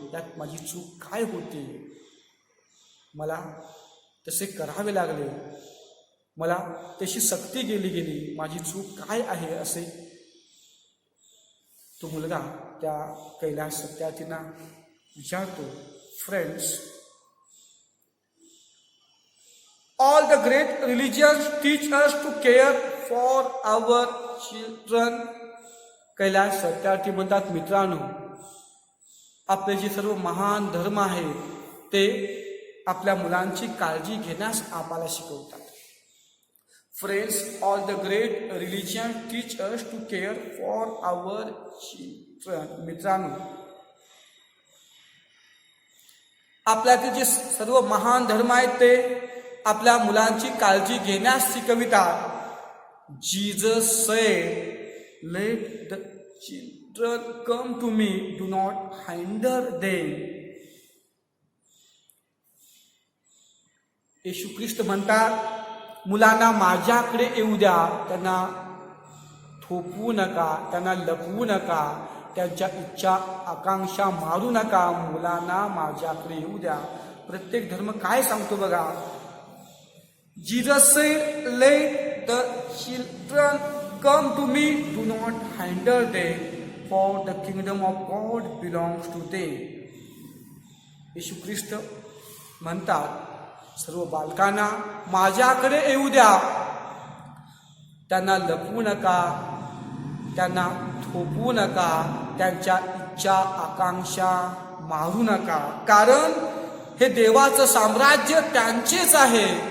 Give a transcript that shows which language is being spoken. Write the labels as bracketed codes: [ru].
[mr] यात माझी चूक काय होती? मला तसे करावे लागले, मला तशी सक्ती गेली. माझी चूक काय आहे? असे तो मुलगा त्या कैलास सत्यार्थींना विचारतो. [en] Friends, all the great religions teach us to care for our children. [mr] Kailas Satyarthi म्हणतात, मित्रांनो, आपले जे सर्व महान धर्म आहेत ते आपल्या मुलांची काळजी घेण्यास आम्हाला शिकवतात. [en] Friends, all the great religions teach us to care for our children. [mr] मित्रांनो, आपल्यातील जे सर्व महान धर्म आहेत ते आपल्या मुलांची काळजी घेण्यास शिकवितात. [en] Jesus said, let the children come to me, do not hinder them. [mr] येशू ख्रिस्त म्हणतात, मुलांना माझ्याकडे येऊ द्या, त्यांना थोपवू नका, त्यांना लपवू नका, त्यांच्या इच्छा आकांक्षा मारू नका, मुलांना माझ्याकडे येऊ द्या. प्रत्येक धर्म काय सांगतो बघा. [en] Jesus said, let the children come to me, do not hinder them, for the kingdom of God belongs to them. [mr] येशू ख्रिस्त म्हणतात, सर्व बालकांना माझ्याकडे येऊ द्या, त्यांना लपवू नका, त्यांना थोपवू नका, त्यांच्या इच्छा आकांक्षा मारू नका, कारण हे देवाचं साम्राज्य त्यांचेच आहे.